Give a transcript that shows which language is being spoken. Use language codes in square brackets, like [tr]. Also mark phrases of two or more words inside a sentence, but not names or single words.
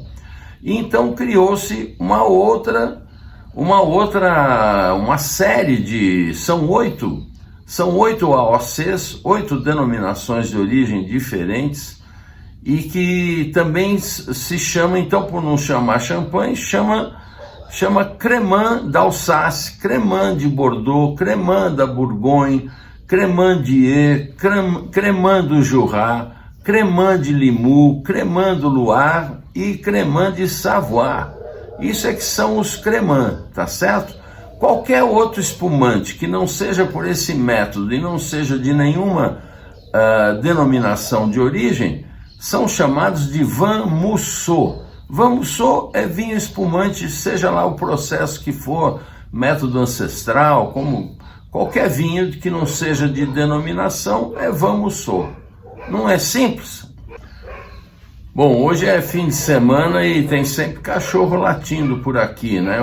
[pt] E então criou-se uma série de... São oito AOCs, 8 denominações de origem diferentes, e que também se chama, então, por não chamar champanhe, chama Cremant d'Alsace, Cremant de Bordeaux, Cremant da Bourgogne, Cremant d'Ie, Cremant do Jura, Cremant de Limoux, Cremant do Loire e Cremant de Savoie. Isso é que são os cremants, tá certo? Qualquer outro espumante que não seja por esse método e não seja de nenhuma denominação de origem, são chamados de [fr] vin mousseux. Vin mousseux [pt] é vinho espumante, seja lá o processo que for, método ancestral, como qualquer vinho que não seja de denominação, é [fr] vin mousseux. [pt] Não é simples? Bom, hoje é fim de semana e tem sempre cachorro latindo por aqui, né?